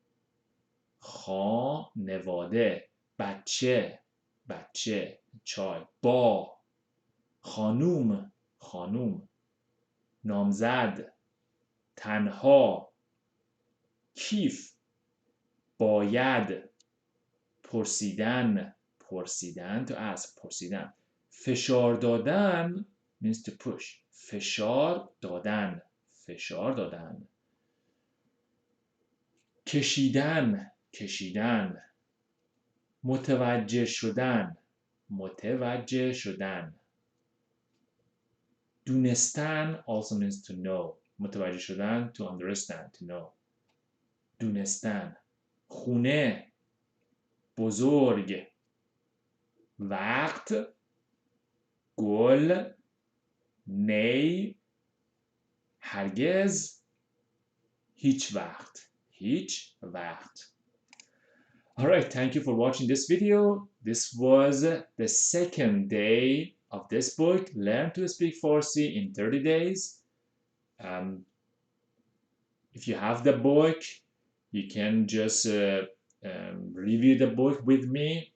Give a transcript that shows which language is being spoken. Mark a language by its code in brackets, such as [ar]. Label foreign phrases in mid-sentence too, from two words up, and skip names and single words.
[fa] خانواده. بچه. بچه. child. با. خانوم. خانوم. نامزد. تنها. کیف. باید. پرسیدن. پرسیدن [en] to ask. [fa] پرسیدن. فشار دادن [en] means to push. [fa] فشار دادن. فشار دادن. کشیدن. کشیدن. متوجه شدن. متوجه شدن. [en] دونستن also means to know. [fa] متوجه شدن [en] to understand, to know. [fa] دونستن. خونه. بزرگ. وقت. گل. نی. هرگز. هیچ وقت. هیچ وقت. [en] Alright, thank you for watching this video. This was the second day of this book, Learn to Speak Farsi in 30 days. If you have the book, you can just review the book with me.